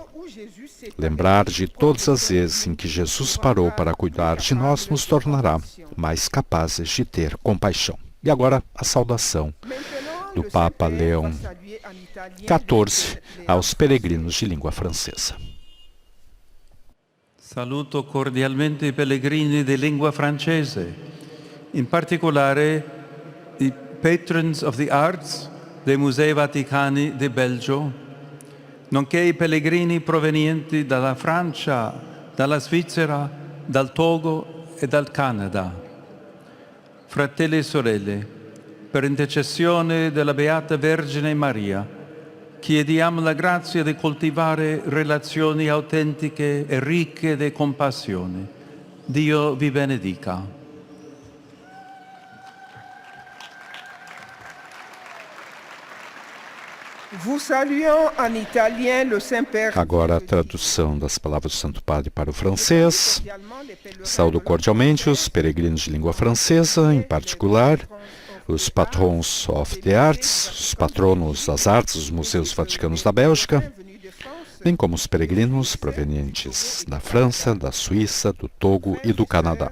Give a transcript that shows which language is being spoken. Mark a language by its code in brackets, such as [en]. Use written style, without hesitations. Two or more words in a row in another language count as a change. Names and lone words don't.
[pt] Lembrar de todas as vezes em que Jesus parou para cuidar de nós nos tornará mais capazes de ter compaixão. E agora a saudação do Papa Leão XIV aos peregrinos de língua francesa. [it] Saluto cordialmente i pellegrini di lingua francese, in particolare i patrons of the arts dei Musei Vaticani di Belgio, nonché i pellegrini provenienti dalla Francia, dalla Svizzera, dal Togo e dal Canada. Fratelli e sorelle, per intercessione della Beata Vergine Maria, chiediamo la grazia di coltivare relazioni autentiche e ricche di compassione. Dio vi benedica. [pt] Agora a tradução das palavras do Santo Padre para o francês. Saúdo cordialmente os peregrinos de língua francesa, em particular os Patrons of the Arts, os patronos das artes dos Museus Vaticanos da Bélgica, bem como os peregrinos provenientes da França, da Suíça, do Togo e do Canadá.